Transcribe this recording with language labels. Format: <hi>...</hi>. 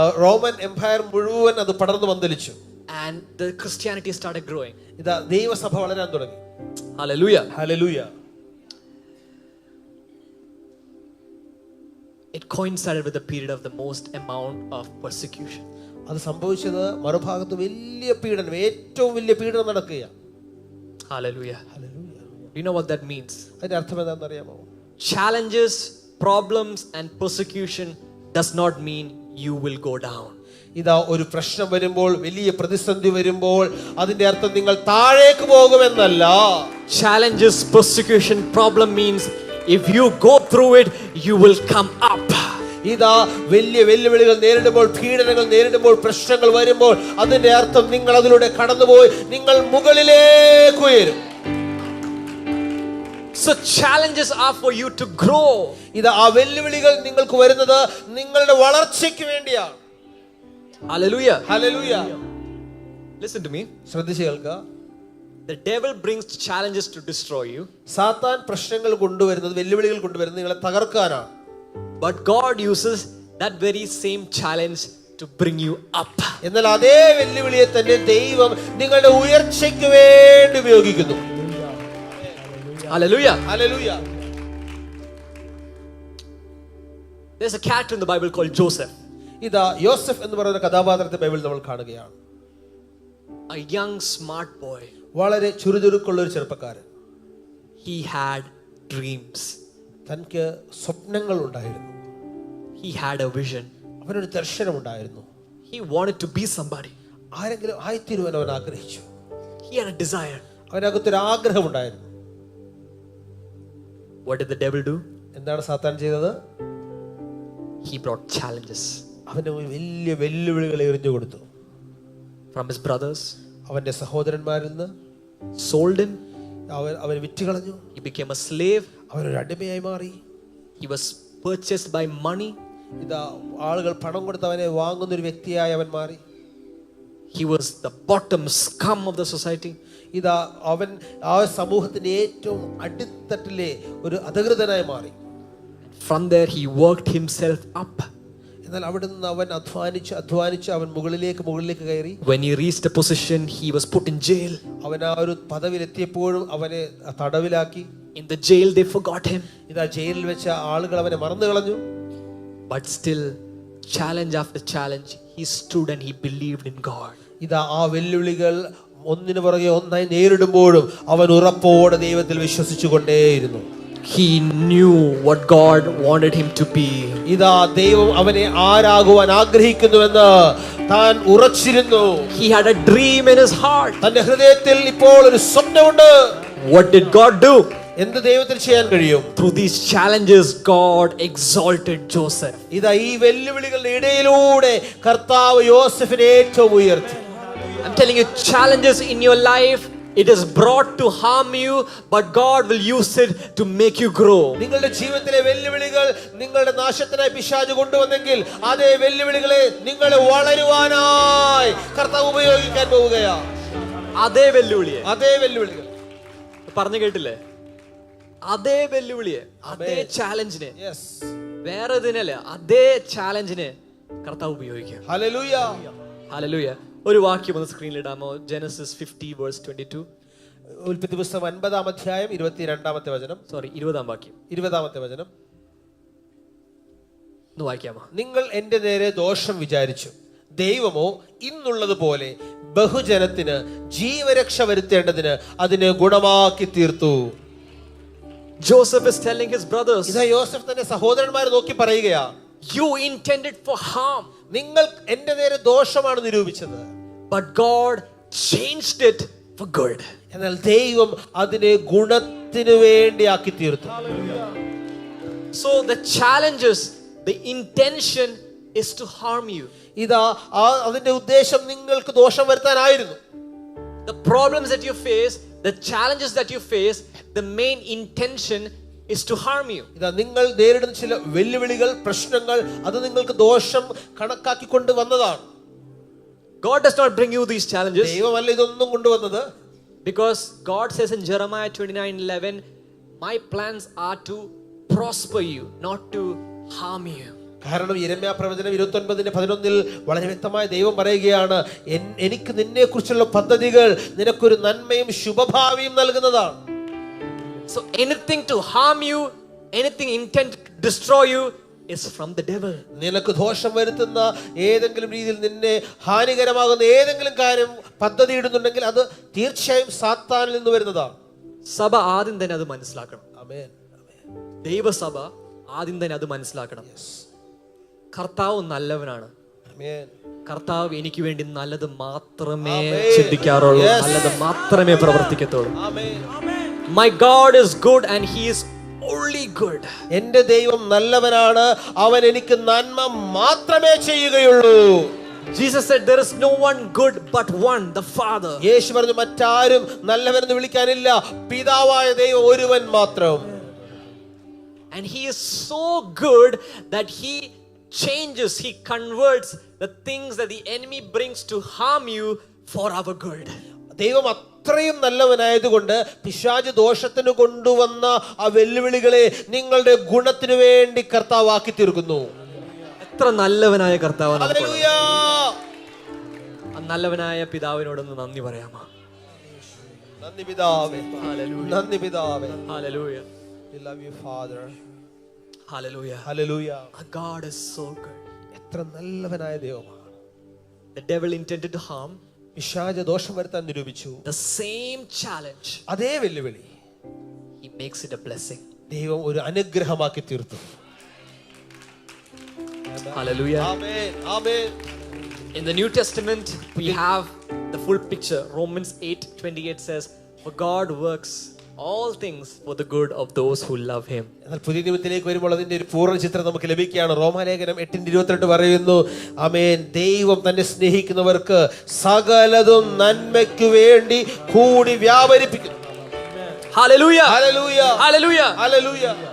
<ml>Roman Empire മുഴുവൻ അത് പടർന്നു പന്തലിച്ചു.</ml> <en>And the Christianity started growing.</en> <ml>ഇതാ ദൈവസഭ വളരാൻ തുടങ്ങി.</ml> <en>Hallelujah.</en> <ml>Hallelujah.</ml> <en>It coincided with the period of the most amount of persecution.</en> <ml>അത് സംഭവിച്ചത് മറുഭാഗത്ത് വലിയ പീഡനം, ഏറ്റവും വലിയ പീഡനം നടക്കുകയാണ്.</ml> <en>Hallelujah.</en> <ml>Hallelujah.</ml> <en>Do you know what that means?</en> <ml>അതിന്റെ അർത്ഥം എന്താണെന്ന് അറിയാമോ?</ml> <en>Challenges, problems and persecution does not mean you will go down.</en> <ml>ഇതാ ഒരു പ്രശ്നം വരുമ്പോൾ, വലിയ പ്രതിസന്ധി വരുമ്പോൾ അതിന്റെ അർത്ഥം നിങ്ങൾ താഴേക്ക് പോകുമെന്നല്ല.</ml> <en>Challenges, persecution, problem means if you go through it, you will come up.</en> <ml>ഇതാ വലിയ വെല്ലുവിളികൾ നേരിടുമ്പോൾ, പീഡനങ്ങൾ നേരിടുമ്പോൾ, പ്രശ്നങ്ങൾ വരുമ്പോൾ അതിന്റെ അർത്ഥം നിങ്ങൾ അതിലൂടെ കടന്നുപോയി നിങ്ങൾ മുകളിലേക്ക് ഉയരും.</ml> <en>So challenges are for you to grow.</en> <ml>ഇതാ ആ വെല്ലുവിളികൾ നിങ്ങൾക്ക് വരുന്നത് നിങ്ങളുടെ വളർച്ചയ്ക്ക് വേണ്ടിയാണ്.</ml> <en>Hallelujah.</en> <ml>Hallelujah.</ml> <en>Listen to me.</en> <ml>ശ്രദ്ധിച്ച് കേൾക്കുക.</ml> <en>The devil brings challenges to destroy you.</en> <ml>സാത്താൻ പ്രശ്നങ്ങൾ കൊണ്ടുവരുന്നത്, വെല്ലുവിളികൾ കൊണ്ടുവരുന്നത് നിങ്ങളെ തകർക്കാനാണ്.</ml> <en>But God uses that very same challenge to bring you up.</en> <ml>എന്നാൽ അതേ വെല്ലുവിളിയെ തന്നെ ദൈവം നിങ്ങളുടെ ഉയർച്ചയ്ക്ക് വേണ്ടി ഉപയോഗിക്കുന്നു.</ml> <en>Hallelujah.</en> <ml>Hallelujah.</ml> <en>There's a character in the Bible called Joseph.</en> <ml>ഇതാ യോസഫ് എന്ന് പറയുന്ന കഥാപാത്രത്തെ ബൈബിളിൽ നമ്മൾ കാണുകയാണ്.</ml> <en>A young smart boy.</en> <ml>വളരെ ചുറുചുറുക്കുള്ള ഒരു ചെറുപ്പക്കാരൻ.</ml> <en>He had dreams.</en> <ml>തനിക്ക് സ്വപ്നങ്ങൾ ഉണ്ടായിരുന്നു.</ml> <en>He had a vision.</en> <ml>അവനൊരു ദർശനം ഉണ്ടായിരുന്നു.</ml> <en>He wanted to be somebody.</en> <ml>ആരെങ്കിലും ആയിത്തീരുവാൻ അവൻ ആഗ്രഹിച്ചു.</ml> <en>He had a desire.</en> <ml>അവനകത്തൊരു ആഗ്രഹം ഉണ്ടായിരുന്നു.</ml> <en>What did the devil do?</en> <ml>എന്താണ് സാത്താൻ ചെയ്തത്?</ml> <en>he brought challenges</en> <ml>അവന് വലിയ വെല്ലുവിളികൾ എറിഞ്ഞു കൊടുത്തു.</ml> <en>from his brothers,</en> <ml>അവന്റെ സഹോദരന്മാരിൽ നിന്ന്</ml> <en>sold him,</en> <ml>അവൻ വിറ്റുകളഞ്ഞു.</ml> <en>he became a slave,</en> <ml>അവനൊരു അടിമയായി മാറി.</ml> <en>he was purchased by money,</en> <ml>ഇതാ ആളുകൾ പണം കൊടുത്ത് അവനെ വാങ്ങുന്ന ഒരു വ്യക്തിയായി അവൻ മാറി.</ml> <en>he was the bottom scum of the society.</en> <ml>ഇതാ അവൻ ആ സമൂഹത്തിന്റെ ഏറ്റവും അടിത്തട്ടിലെ ഒരു അധകൃതനായി മാറി.</ml> <en>From there he worked himself up.</en> <ml>എന്നാൽ അവിടെ നിന്ന് അവൻ അധ്വാനിച്ച് അവൻ മുകളിലേക്ക് കയറി.</ml> <en>When he reached a position, he was put in jail.</en> <ml>അവൻ ആ ഒരു പദവിയിലെത്തിയപ്പോഴും അവനെ തടവിലാക്കി.</ml> <en>In the jail they forgot him.</en> <ml>ഇതാ ജയിലിൽ വെച്ച ആളുകൾ അവനെ മറന്നു കളഞ്ഞു.</ml> <en>But still, challenge after challenge, he stood and he believed in God.</en> <ml>ഇതാ ആ വെല്ലുവിളികൾ ഒന്നിനു പുറകെ ഒന്നായി നേരിടുമ്പോഴും അവൻ ഉറപ്പോടെ ദൈവത്തിൽ വിശ്വസിച്ചു കൊണ്ടേയിരുന്നു.</ml> <en>He knew what God wanted him to be.</en> <ml>ഇതാ ദൈവം അവനെ ആരാകുവാൻ ആഗ്രഹിക്കുന്നുവെന്ന് താൻ ഉറച്ചിരുന്നു.</ml> <en>He had a dream in his heart.</en> <ml>തന്റെ ഹൃദയത്തിൽ ഇപ്പോൾ ഒരു സ്വപ്നമുണ്ട്.</ml> <en>What did God do?</en> <ml>എന്ത് ദൈവത്തിന് ചെയ്യാൻ കഴിയും?</ml> <en>Through these challenges, God exalted Joseph.</en> <ml>ഇതാ ഈ വെല്ലുവിളികളുടെ ഇടയിലൂടെ കർത്താവ് യോസേഫിനെ ഏറ്റവും ഉയർത്തി.</ml> <en>I'm telling you, challenges in your life, it is brought to harm you, but God will use it to make you grow.</en> <ml>നിങ്ങളുടെ ജീവിതത്തിലെ വെല്ലുവിളികൾ നിങ്ങളുടെ നാശത്തിനായി പിശാച് കൊണ്ടുവന്നെങ്കിൽ അതേ വെല്ലുവിളികളെ നിങ്ങളെ വളരുവാനായി കർത്താവ് ഉപയോഗിക്കാൻ പോവുകയാണ്. അതേ വെല്ലുവിളികൾ പറഞ്ഞു കേട്ടില്ലേ? അതേ വെല്ലുവിളിയെ, അതേ ചാലഞ്ചിനെ, വേറെ ഇതിനല്ല, അതേ ചാലഞ്ചിനെ കർത്താവ് ഉപയോഗിക്കാം. ഹല്ലേലൂയ. ഹല്ലേലൂയ. ഒരു വാക്യം ഒന്ന് സ്ക്രീനിൽ ഇടാമോ?</ml> <en>Genesis 50 verse 22.</en> <ml>ഉൽപ്പത്തി പുസ്തകം 50-ാം അധ്യായം 22-ാമത്തെ വചനം. 20-ാം വാക്യം. 20-ാമത്തെ വചനം ഒന്ന് വായിക്കാമോ? നിങ്ങൾ എന്റെ നേരെ ദോഷം വിചാരിച്ചു, ദൈവമോ ഇന്നുള്ളതുപോലെ ബഹുജനത്തിന് ജീവരക്ഷ വരുത്തേണ്ടതിന് അതിനെ ഗുണമാക്കി തീർത്തു.</ml> <en>Joseph is telling his brothers,</en> <ml>ഇതാ യോസേഫ് തന്റെ സഹോദരന്മാരെ നോക്കി പറയുകയാ,</ml> <en>you intended for harm,</en> <ml>നിങ്ങൾ എന്റെ നേരെ ദോഷമാണ് നിരൂപിച്ചത്,</ml> <en>but God changed it for good.</en> <ml>എന്നാൽ ദൈവം അതിനെ ഗുണത്തിനു വേണ്ടി ആക്കി തീർത്തു.</ml> <en>So the challenges, the intention is to harm you.</en> <ml>ഇതാ അതിന്റെ ഉദ്ദേശം നിങ്ങൾക്ക് ദോഷം വരുത്താനായിരുന്നു.</ml> <en>The problems that you face, the challenges that you face, the main intention is to harm you.</en> <ml>ഇതാ നിങ്ങൾ നേരിടുന്ന ചില വെല്ലുവിളികൾ, പ്രശ്നങ്ങൾ, അത് നിങ്ങൾക്ക് ദോഷം കണക്കാക്കിക്കൊണ്ട് വന്നതാണ്.</ml> <en>God does not bring you these challenges</en> <ml>ദൈവമല്ല ഇതൊന്നും കൊണ്ടുവന്നത്.</ml> <en>because God says in Jeremiah 29:11, my plans are to prosper you, not to harm you.</en> <ml>കാരണം യിരെമ്യാ പ്രവചനം 29:11 വളരെ വ്യക്തമായി ദൈവം പറയുകയാണ്, എനിക്ക് നിന്നെ കുറിച്ചുള്ള പദ്ധതികൾ നിനക്കൊരു നന്മയും ശുഭഭാവിയും നൽകുന്നതാണ്.</ml> <en>So anything to harm you, anything intent to destroy you is from the devil.</en> <ml>നിനക്ക് ദോഷം വരുത്തുന്ന ഏതെങ്കിലും രീതിയിൽ നിന്നെ ഹാനികരമാകുന്ന ഏതെങ്കിലും കാര്യം പദ്ധതി ഇടുന്നുണ്ടെങ്കിൽ അത് തീർച്ചയായും സാത്താനിൽ നിന്ന് വരുന്നതാണ്. സഭ ആദ്യം തന്നെ അത് മനസ്സിലാക്കണം. ആമേൻ. ദൈവസഭ ആദ്യം തന്നെ അത് മനസ്സിലാക്കണം. കർത്താവ് നല്ലവനാണ്. കർത്താവ് എനിക്ക് വേണ്ടി നല്ലത് മാത്രമേ ചിന്തിക്കാറുള്ളൂ, നല്ലത് മാത്രമേ പ്രവർത്തിക്കത്തുള്ളൂ.</ml> <en>My God is good and he is only good.</en> <ml>എന്റെ ദൈവം നല്ലവനാണ്, അവൻ എനിക്ക് നന്മ മാത്രമേ ചെയ്യുകയുള്ളൂ.</ml> <en>Jesus said there is no one good but one, the Father.</en> <ml>യേശു പറഞ്ഞു മറ്റാരും നല്ലവനെന്ന് വിളിക്കാനില്ല, പിതാവായ ദൈവം ഒരുവൻ മാത്രം.</ml> <en>And he is so good that he changes, he converts the things that the enemy brings to harm you for our good.</en> <ml>ദൈവം അത്രയും നല്ലവനായതുകൊണ്ട് പിശാച് ദോഷത്തിന് കൊണ്ടുവന്ന ആ വെല്ലുവിളികളെ നിങ്ങളുടെ ഗുണത്തിനു വേണ്ടി കർത്താവ് ആക്കി തീർക്കുന്നു. എത്ര നല്ലവനായ കർത്താവാണ്. ഹല്ലേലൂയ. ആ നല്ലവനായ പിതാവിനോടൊന്ന് നന്ദി പറയാമോ? നന്ദി പിതാവേ, നന്ദി പിതാവേ.</ml> <en>Hallelujah. We love you, Father. Hallelujah. Hallelujah. Our God is so good.</en> <ml>എത്ര നല്ലവനായ ദൈവമാണ്.</ml> <en>The devil intended to harm.</en> <ml>പിശാച് ദോഷം വരുത്താൻ നിരൂപിച്ചു.</ml> <en>The same challenge,</en> <ml>അതേ വെല്ലുവിളി</ml> <en>he makes it a blessing.</en> <ml>ദൈവം ഒരു അനുഗ്രഹമാക്കി തീർത്തു.</ml> <en>Hallelujah.</en> <ml>Amen. Amen.</ml> <en>In the New Testament, we have the full picture. Romans 8:28 says, for God works all things for the good of those who love him.</en> <ml>എന്നാൽ പുതിയ നിയമത്തിലേക്ക് വരുമ്പോൾ അതിന്റെ ഒരു പൂർണ്ണ ചിത്രം നമുക്ക് ലഭിക്കുകയാണ്. റോമാലേഖനം 8:22 പറയുന്നു, ആമേൻ, ദൈവം തന്നെ സ്നേഹിക്കുന്നവർക്ക് സകലതും നന്മയ്ക്ക് വേണ്ടി കൂടി വ്യാപരിപ്പിക്കുന്നു.</ml> <en>Hallelujah.</en> <ml>Hallelujah,</ml> <en>Hallelujah.</en> <ml>ഹല്ലേലൂയ.</ml>